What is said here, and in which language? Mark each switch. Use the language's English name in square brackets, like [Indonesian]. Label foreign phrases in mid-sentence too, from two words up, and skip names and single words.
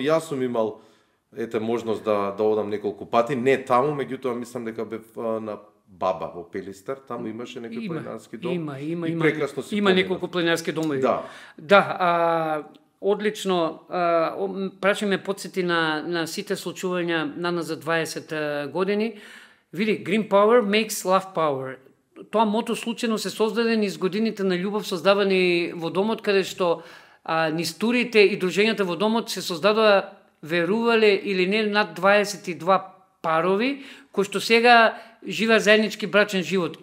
[Macedonian] Јас сум имал можност да одам неколку пати, не таму, меѓутоа мислам дека бев на Баба во Пелистар, таму имаше некој планинарски дом. Има неколку планинарски домови. Да, одлично, прашаме подсети на сите случувања наназад 20 години. Види, [English] Green Power makes love power. [Macedonian] Тоа мото случајно се создаде низ годините на љубов создавани во домот, каде што низ турите и дружењата во домот се создадоа, верувале или не, над 22 парови, кои што сега живеат заеднички брачен живот.